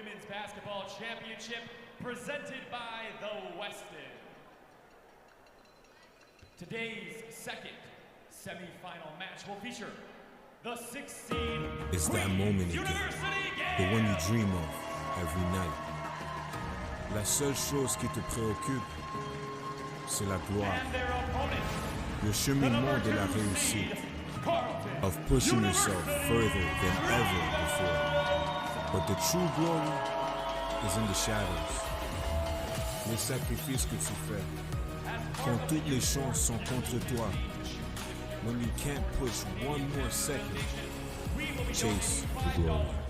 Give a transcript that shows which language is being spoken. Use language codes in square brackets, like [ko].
[en] Basketball Championship presented by the Weston. Today's second semifinal match will feature the 6th seed. It's that moment again, the one you dream of every night. [fr] La seule chose qui te préoccupe, c'est la gloire. Le cheminement de la réussite, [en] of pushing yourself further than ever before. But the true glory is in the shadows. [fr] Les sacrifices que tu fais, quand toutes les chances sont contre toi. [en] When you can't push one more second, chase the glory.